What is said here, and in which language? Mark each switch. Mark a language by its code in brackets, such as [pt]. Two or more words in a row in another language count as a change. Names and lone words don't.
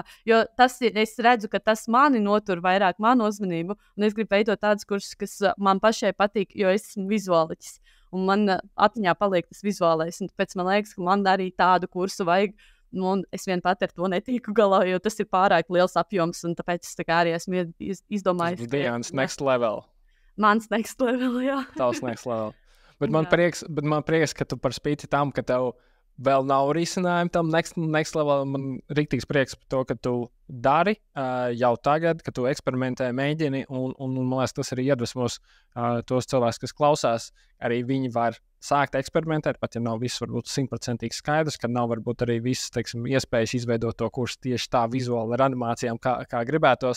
[lv] Jo es redzu, ka tas mani notur vairāk manu uzmanību, un es gribu veidot tādus kursus, kas man pašai patīk, jo es esmu vizuāliķis. Un man atmiņā paliek tas vizuālais, un tāpēc man liekas, ka man arī tādu kursu vajag, un es vien pat ar to netiku galā, jo tas ir pārāk liels apjoms, un tāpēc es tā kā arī esmu izdomājis. Tas Diānas [en] next level. [lv] Mans [en] next level, [lv] jā. Tavs [en] next level. [lv] Bet man prieks, ka tu par spīti tam, ka tev vēl nav risinājumu tam [en] next level, [lv] man riktīgs prieks par to, ka tu dari jau tagad, ka tu eksperimentē, mēģini, un man liekas, tas arī iedvesmos tos cilvēkus, kas klausās, arī viņi var sākt eksperimentēt, pat ja nav viss varbūt 100% skaidrs, ka nav varbūt arī viss, teiksim, iespējas izveidot to kursu tieši tā vizuāli ar animācijām, kā gribētos.